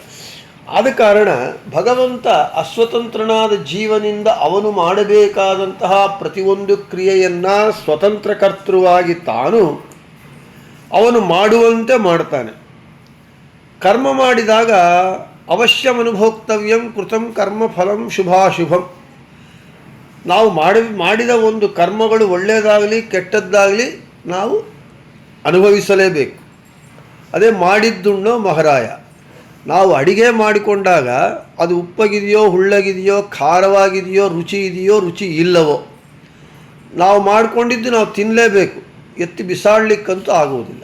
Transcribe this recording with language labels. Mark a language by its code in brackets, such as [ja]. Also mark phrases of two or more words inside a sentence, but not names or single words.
[kn] ಆದ ಕಾರಣ ಭಗವಂತ ಅಸ್ವತಂತ್ರನಾದ ಜೀವನಿಂದ ಅವನು ಮಾಡಬೇಕಾದಂತಹ ಪ್ರತಿಯೊಂದು ಕ್ರಿಯೆಯನ್ನು ಸ್ವತಂತ್ರ ಕರ್ತೃವಾಗಿ ತಾನು ಅವನು ಮಾಡುವಂತೆ ಮಾಡ್ತಾನೆ. ಕರ್ಮ ಮಾಡಿದಾಗ [sa] ಅವಶ್ಯಮನುಭೋಕ್ತವ್ಯಂ ಕೃತಂ ಕರ್ಮ ಫಲಂ ಶುಭಾಶುಭಂ. [kn] ನಾವು ಮಾಡಿದ ಒಂದು ಕರ್ಮಗಳು ಒಳ್ಳೆಯದಾಗಲಿ ಕೆಟ್ಟದ್ದಾಗಲಿ ನಾವು ಅನುಭವಿಸಲೇಬೇಕು. ಅದೇ ಮಾಡಿದ್ದುಣ್ಣೋ ಮಹಾರಾಯ. ನಾವು ಅಡಿಗೆ ಮಾಡಿಕೊಂಡಾಗ ಅದು ಉಪ್ಪಗಿದೆಯೋ ಹುಳ್ಳಗಿದೆಯೋ ಖಾರವಾಗಿದೆಯೋ ರುಚಿ ಇದೆಯೋ ರುಚಿ ಇಲ್ಲವೋ ನಾವು ಮಾಡಿಕೊಂಡಿದ್ದು ನಾವು ತಿನ್ನಲೇಬೇಕು, ಎತ್ತಿ ಬಿಸಾಡಲಿಕ್ಕಂತೂ ಆಗುವುದಿಲ್ಲ.